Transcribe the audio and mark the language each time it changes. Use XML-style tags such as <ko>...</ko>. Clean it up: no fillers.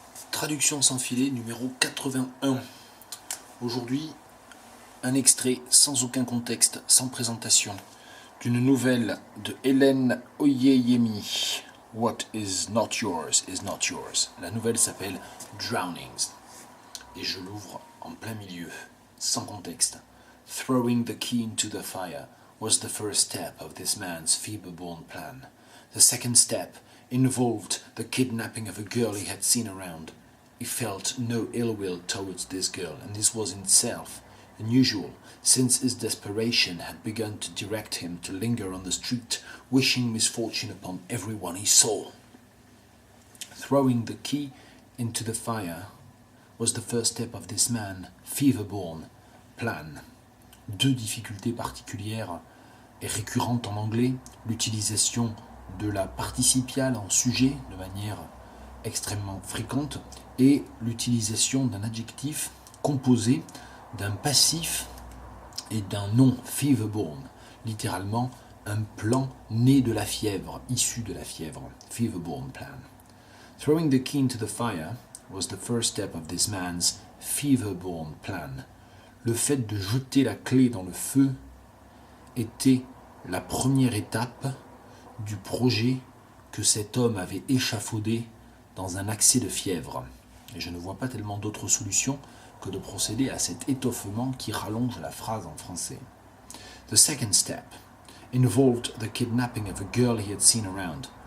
<fr>Traduction sans filet numéro 81. Aujourd'hui, un extrait sans aucun contexte, sans présentation, d'une nouvelle de Hélène Oyeyemi.</fr> <en>What is not yours is not yours.</en> <fr>La nouvelle s'appelle Drownings. Et je l'ouvre en plein milieu, sans contexte.</fr> <en>Throwing the key into the fire was the first step of this man's feeble-born plan. The second step involved the kidnapping of a girl he had seen around. He felt no ill will towards this girl, and this was in itself unusual, since his desperation had begun to direct him to linger on the street, wishing misfortune upon everyone he saw. Throwing the key into the fire was the first step of this man, fever-born plan.</en> <fr>Deux difficultés particulières et récurrentes en anglais, l'utilisation de la participiale en sujet de manière extrêmement fréquente et l'utilisation d'un adjectif composé d'un passif et d'un nom, fever-born, littéralement un plan né de la fièvre, issu de la fièvre, fever-born plan.</fr> <en>Throwing the key into the fire was the first step of this man's fever-born plan.</en> <fr>Le fait de jeter la clé dans le feu était la première étape du projet que cet homme avait échafaudé dans un accès de fièvre. Et je ne vois pas tellement d'autres solutions que de procéder à cet étoffement qui rallonge la phrase en français.</fr> <en>The second step involved the kidnapping of a girl he had seen around.</en>